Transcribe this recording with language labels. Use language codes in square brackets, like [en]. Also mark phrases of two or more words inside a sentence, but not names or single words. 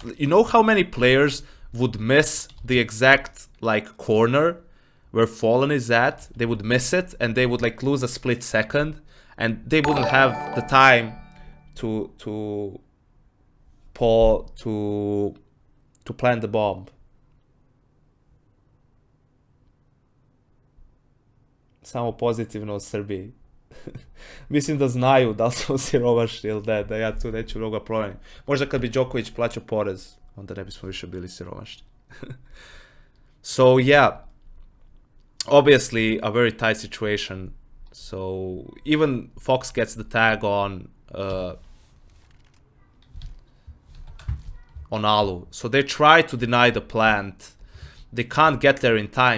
[en] You know how many players would miss the exact like corner where Fallen is at? They would miss it and they would like lose a split second. And they wouldn't have the time to plant the bomb. [sr] Samo pozitivno u Srbiji. Mislim da znaju da li su siromašni ili ne, da ja tu neću mnogo problem. Možda kad bi Djokovic plaćao porez, onda ne bismo više bili siromašni. [en] So yeah, obviously a very tight situation. So even Fox gets the tag on Alu. So they try to deny the plant. They can't get there in time.